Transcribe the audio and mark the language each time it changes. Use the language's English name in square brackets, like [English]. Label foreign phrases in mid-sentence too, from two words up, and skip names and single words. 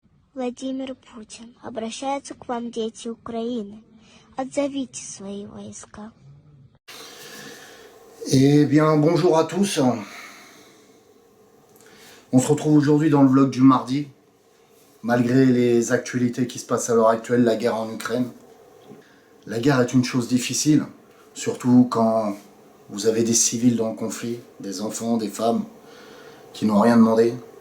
[Russian] Владимир Путин, обращаются к вам дети Украины. Отзовите свои войска. [French] Eh bien, bonjour à tous. On se retrouve aujourd'hui dans le vlog du mardi, malgré les actualités qui se passent à l'heure actuelle, la guerre en Ukraine. La guerre est une chose difficile, surtout quand vous avez des civils dans le conflit, des enfants, des femmes, qui n'ont rien demandé.